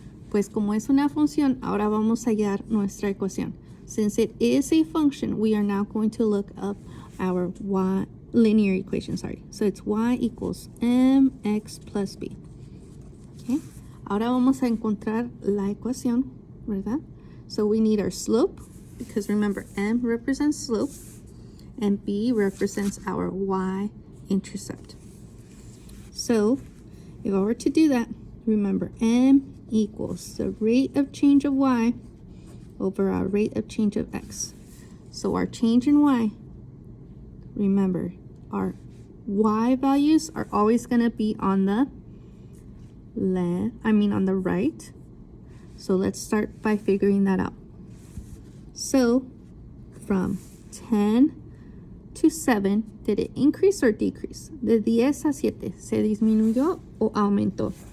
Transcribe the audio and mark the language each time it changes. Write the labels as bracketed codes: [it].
[es] Pues como es una función, ahora vamos a hallar nuestra ecuación. [en] Since it is a function, we are now going to look up our linear equation, So it's y equals mx plus b. Okay. [es] Ahora vamos a encontrar la ecuación, ¿verdad? [en] So we need our slope, because remember, m represents slope, and b represents our y-intercept. So if I were to do that, remember, m equals the rate of change of y over our rate of change of x. So our change in y, remember, our y values are always going to be on the on the right. So let's start by figuring that out. So from 10 to 7, did it increase or decrease? [es] De 10 a 7, ¿se disminuyó o aumentó?